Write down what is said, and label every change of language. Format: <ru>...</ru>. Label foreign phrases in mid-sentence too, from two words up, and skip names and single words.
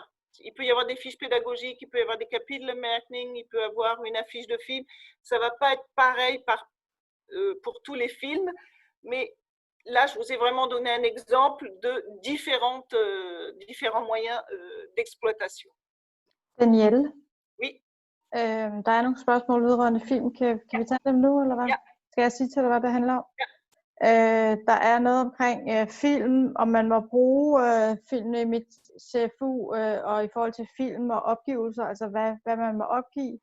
<fr>Il peut y avoir des fiches pédagogiques, il peut y avoir des Kapitelmarking, il peut y avoir une affiche de film. Ça ne va pas être pareil pour tous les films, mais là, je vous ai vraiment donné un exemple de différents moyens d'exploitation. Danielle, Oui.</fr> <da>Der er nogle spørgsmål vedrørende film. Kan vi tage dem nu, eller hvad? Ja. Skal jeg sige til dig, hvad det handler om? Ja. Der er noget omkring film, om man må bruge filmene i mit CFU, og i forhold til film og opgivelser, altså hvad man må opgive.</da>